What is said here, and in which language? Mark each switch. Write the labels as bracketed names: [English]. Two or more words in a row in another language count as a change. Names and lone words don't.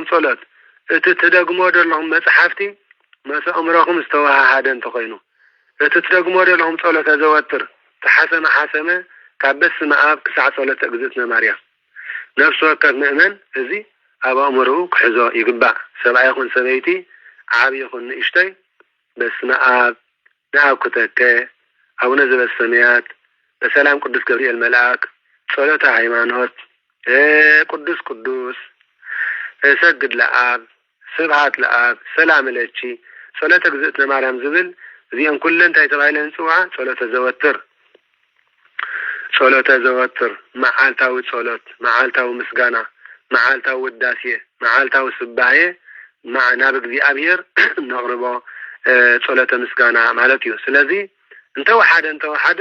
[Tigrinya] ጸሎት እቲ ትደግሞ ዘለኹም መጽሐፍቲ መስ አእምሮኦም ዝተዋሃደ እንተኮይኑ እቲ ትደግሞ ዘለኹም ጸሎት ዘወትር ተሐሰመ ካብ በስመ አብ ክሳዕ ጸሎት እግዝእትነ ማርያም ነፍስ ወከፍ ምእመን እዚ ኣብ አእምሮኡ ክሕዞ ይግባእ። ሰብኣይ ይኹን ሰበይቲ ዓብይ ይኹን ንእሽተይ በስመ አብ ንአብ ኩተከ አቡነ ዘበሰማያት በሰላም ቅዱስ ገብርኤል መልአክ ጸሎተ ሃይማኖት ቅዱስ ቅዱስ ሰግድ ለአብ ስብሐት ለአብ ሰላም ለቺ ጸሎተ እግዝእትነ ማርያም ዝብል እዚአን ኩለን እንታይ ተባሂለን ጽዋዓ ጸሎተ ዘወትር መዓልታዊ ጸሎት መዓልታዊ ምስጋና መዓልታዊ ውዳሴ መዓልታዊ ስባሄ ናብ እግዚአብሔር ነቕርቦ ጸሎተ ምስጋና ማለት እዩ። ስለዚ እንተወሓደ